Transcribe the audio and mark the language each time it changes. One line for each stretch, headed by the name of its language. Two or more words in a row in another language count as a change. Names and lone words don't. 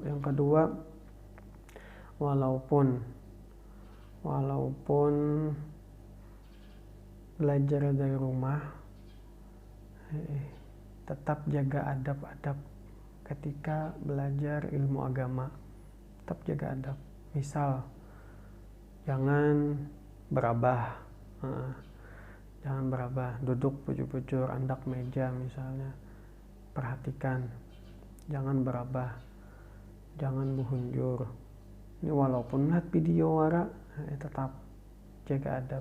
Indonesian: Yang kedua, walaupun belajar dari rumah, tetap jaga adab-adab ketika belajar ilmu agama. Tetap jaga adab. Misal, jangan berabah,
Banjar: duduk bujur-bujur andak meja misalnya.
Indonesian: Perhatikan, jangan berabah, jangan buhunjur. Ini walaupun lihat video wara, tetap jaga adab.